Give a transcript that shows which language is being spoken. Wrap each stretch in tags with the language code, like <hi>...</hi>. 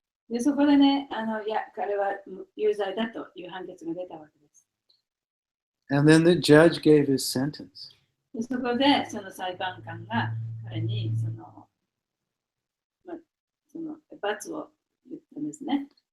<ja>で、そこでね、いや、彼は有罪だという判決が出たわけです。</ja> <en>And then the judge gave his sentence.</en> <ja>で、そこで、その裁判官が彼にその罰を言ったんですね。</ja>